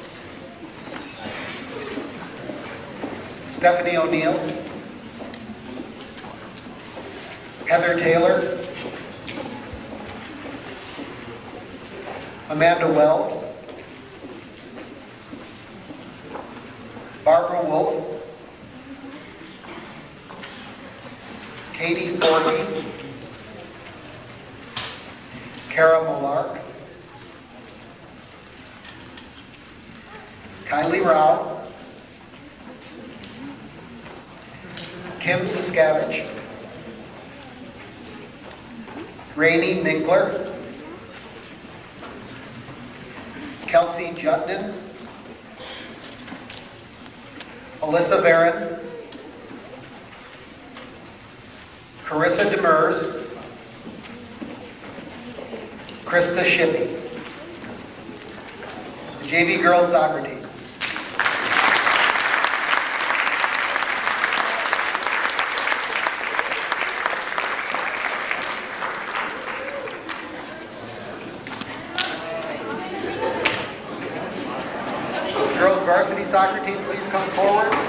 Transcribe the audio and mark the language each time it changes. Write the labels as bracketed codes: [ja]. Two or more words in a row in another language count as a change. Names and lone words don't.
[en] Stephanie O'Neill, Heather Taylor, Amanda Wells, Barbara Wolf, Katie Forney, Kara Molark, Kylie Rao, Kim Saskavich, Rainey Minkler, Kelsey Jutton, Alyssa Varon, Carissa Demers, Krista Shippey. The JV girls soccer team. Girls varsity soccer team, please come forward.